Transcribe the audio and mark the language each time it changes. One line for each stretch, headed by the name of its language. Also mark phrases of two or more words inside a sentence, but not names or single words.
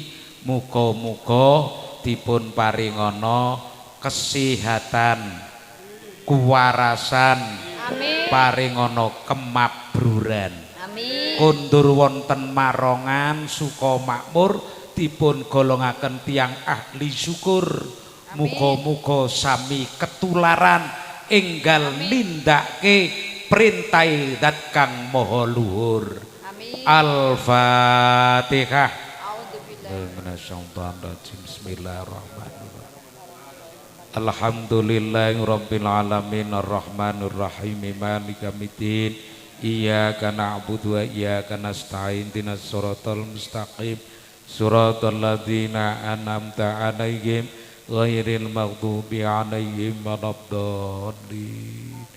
Javanese: Muga-muga dipun paringana kesehatan, kuwarasan, paringana kemabruran, kondur wonten marongan suka makmur, dipun golongaken tiang ahli syukur. Muga-muga sami ketularan enggal nindakake perintah dat kang maha luhur. Al-Fatihah.
Arabic: بسم الله الرحمن الرحيم. الحمد لله رب العالمين الرحمن الرحيم مالك يوم الدين إياك نعبد وإياك نستعين اهدنا الصراط المستقيم صراط الذين أنعمت عليهم غير المغضوب عليهم ولا الضالين.